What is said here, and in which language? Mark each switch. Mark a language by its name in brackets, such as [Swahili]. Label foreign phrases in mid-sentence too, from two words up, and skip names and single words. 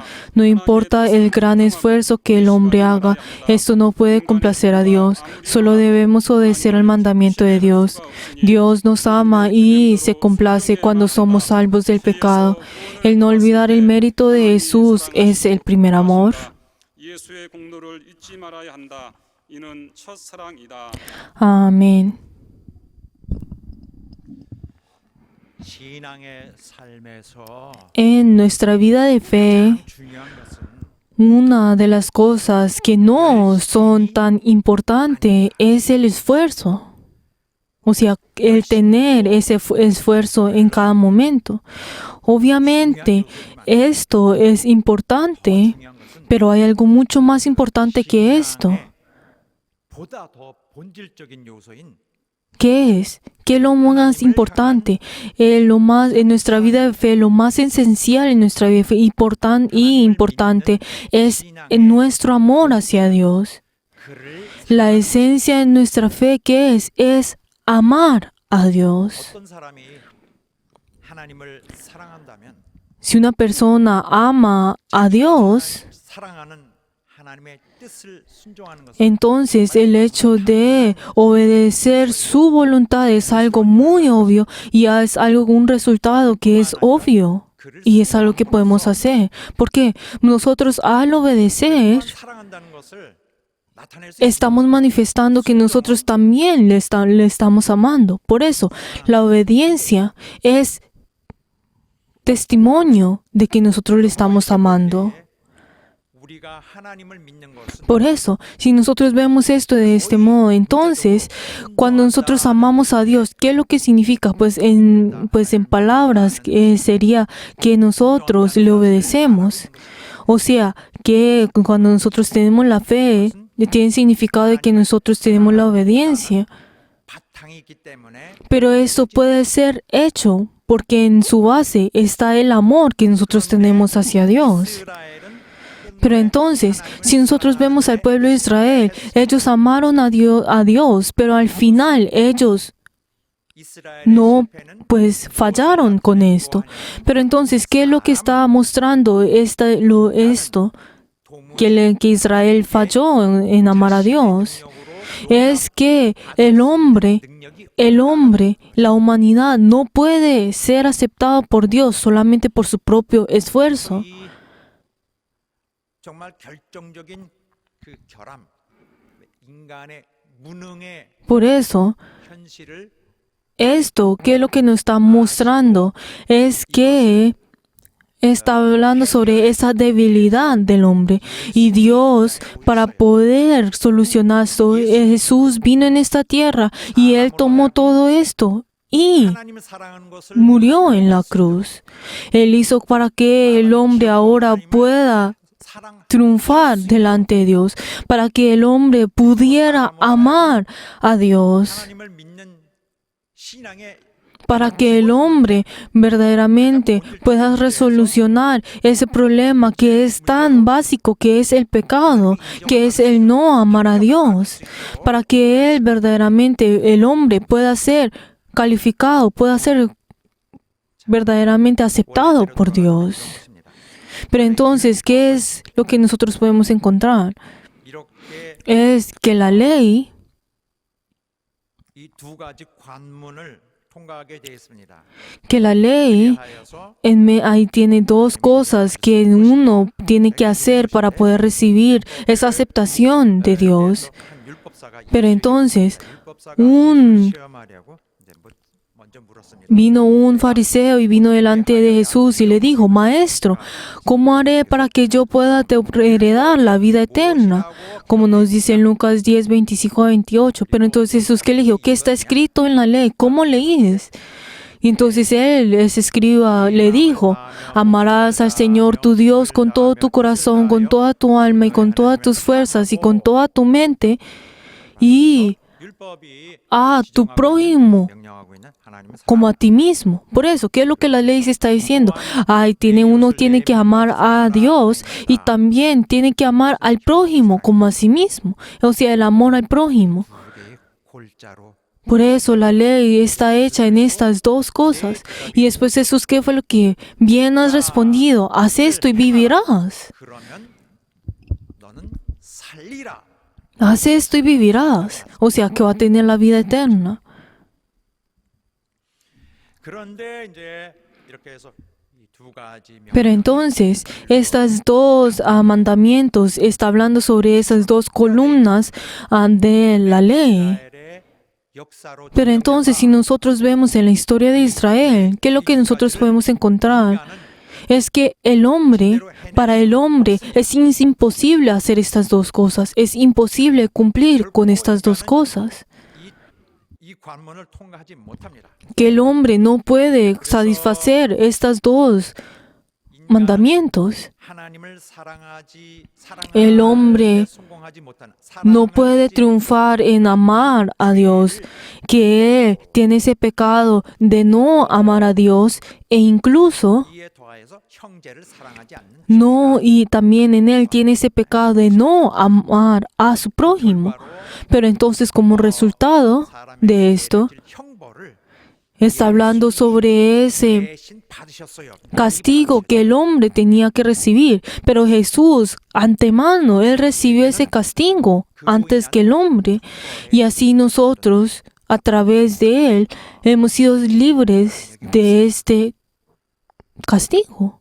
[Spanish] No importa el gran esfuerzo que el hombre haga, esto no puede complacer a Dios. Solo debemos obedecer al mandamiento de Dios. Dios nos ama y se complace cuando somos salvos del pecado. El no olvidar el mérito de Jesús es el primer amor. [Korean] 예수의 공로를 잊지 말아야 한다. 이는 첫사랑이다. [Spanish] Amén. [Korean] 신앙의 삶에서 [Spanish] En nuestra vida de fe, [Korean] 중요한 것은 [Spanish] una de las cosas que no son tan importante es el esfuerzo. O sea, el tener ese esfuerzo en cada momento. Obviamente, esto es importante, [Korean] 중요한 것은 [Spanish] pero hay algo mucho más importante que esto. [Korean] 신앙의 보다 더 본질적인 요소인 [Spanish] ¿Qué es? ¿Qué es lo más importante? En nuestra vida de fe, lo más esencial en nuestra vida de fe importante es nuestro amor hacia Dios. [Korean] 그를 [Spanish] La esencia de nuestra fe, ¿qué es? Es amar a Dios. [Korean] 어떤 사람이 하나님을 사랑한다면 [Spanish] Si una persona ama a Dios, [Korean] 사랑하는 하나님의 뜻을 순종하는 것은 [Spanish] entonces el hecho de obedecer su voluntad es algo muy obvio y es un resultado que es obvio y es algo que podemos hacer. Porque nosotros al obedecer [Korean] 사랑한다는 것을 나타낼 수 [Spanish] estamos manifestando que nosotros también le estamos amando. Por eso la obediencia es testimonio de que nosotros le estamos amando. [Korean] 우리가 하나님을 믿는 것은 [Spanish] Por eso, si nosotros vemos esto de este modo, entonces, cuando nosotros amamos a Dios, ¿qué es lo que significa? Pues en palabras sería que nosotros le obedecemos. O sea, que cuando nosotros tenemos la fe, tiene significado de que nosotros tenemos la obediencia. [Korean] 바탕이 있기 때문에 [Spanish] Pero eso puede ser hecho porque en su base está el amor que nosotros tenemos hacia Dios. [Korean] 이스라엘은 [Spanish] Pero entonces, si nosotros vemos al pueblo de Israel, ellos amaron a Dios, pero al final ellos [Korean] 이스라엘의 [Spanish] no, [Korean] 실패는 [Spanish] pues fallaron con esto. Pero entonces, ¿qué es lo que está mostrando esto? Que Israel falló en amar a Dios. Es que el hombre, la humanidad, no puede ser aceptado por Dios solamente por su propio esfuerzo. [Korean] 이 정말 결정적인 그 결함, 인간의 무능의 [Spanish] Por eso, [Korean] 현실을 [Spanish] esto, ¿qué es lo que nos está mostrando? Es que está hablando sobre esa debilidad del hombre. Y Dios, para poder solucionar esto, Jesús vino en esta tierra y Él tomó todo esto y [Korean] 하나님을 사랑하는 것을 [Spanish] murió en la cruz. Él hizo para que el hombre ahora pueda [Korean] 사랑 [Spanish] triunfar delante de Dios, para que el hombre pudiera amar a Dios, [Korean] 하나님을 믿는 신앙의 [Spanish] para que el hombre verdaderamente pueda resolucionar ese problema que es tan básico, que es el pecado, que es el no amar a Dios, para que él verdaderamente, el hombre, pueda ser calificado, pueda ser verdaderamente aceptado por Dios. Pero entonces, ¿qué es lo que nosotros podemos encontrar? [Korean] 이렇게 [Spanish] Es que la ley [Korean] 이 두 가지 관문을 통과하게 되어 있습니다. 하여서 [Spanish] ahí tiene dos cosas que uno tiene que hacer para poder recibir esa aceptación de Dios. [Korean] 한 율법사가 [Spanish] Pero entonces, [Korean] 율법사가 [Spanish] un- [Korean] 시험하려고 이제 먼저 물었습니다. [Spanish] vino un fariseo y vino delante de Jesús y le dijo: Maestro, ¿cómo haré para que yo pueda heredar la vida eterna? Como nos dice en Lucas 10, 25 a 28. Pero entonces Jesús, ¿qué le dijo? ¿Qué está escrito en la ley? ¿Cómo leíes? Y entonces ese escriba le dijo: amarás al Señor tu Dios con todo tu corazón, con toda tu alma y con todas tus fuerzas y con toda tu mente, y [Korean] 율법이 [Spanish] a tu prójimo [Korean] 명령하고 있는 하나님을 [Spanish] como a ti mismo. Por eso, ¿qué es lo que la ley se está diciendo? Uno tiene que amar a Dios y también tiene que amar al prójimo como a sí mismo. O sea, el amor al prójimo. [Korean] 사랑하는 골자로 [Spanish] Por eso la ley está hecha en estas dos cosas. Y después Jesús, ¿qué fue lo que bien has respondido? Haz esto y vivirás. [Korean] 그러면 너는 살리라. [Spanish] Haz esto y vivirás. O sea, que va a tener la vida eterna. [Korean] 그런데 이제 이렇게 해서 이 두 가지 [Spanish] Pero entonces, estas dos mandamientos está hablando sobre esas dos columnas de la ley. [Korean] 이스라엘의 역사로 [Spanish] Pero entonces, si nosotros vemos en la historia de Israel, ¿qué es lo que nosotros podemos encontrar? Es que para el hombre, es imposible hacer estas dos cosas. Es imposible cumplir con estas dos cosas. [Korean] 이 관문을 통과하지 못합니다. [Spanish] que el hombre no puede satisfacer estas dos mandamientos. [Korean] 하나님을 [Spanish] El hombre [Korean] 성공하지 못하는 [Spanish] no puede triunfar en amar a Dios, que él tiene ese pecado de no amar a Dios e incluso [Korean] 이에 더하여서 형제를 사랑하지 않는 [Spanish] no, y también en él tiene ese pecado de no amar a su prójimo. Pero entonces, como resultado de esto, [Korean] 형벌을 [Spanish] está hablando sobre ese [Korean] 대신 받으셨어요. [Spanish] castigo que el hombre tenía que recibir. Pero Jesús, antemano, él recibió ese castigo antes que el hombre. Y así nosotros, a través de él, hemos sido libres de este castigo.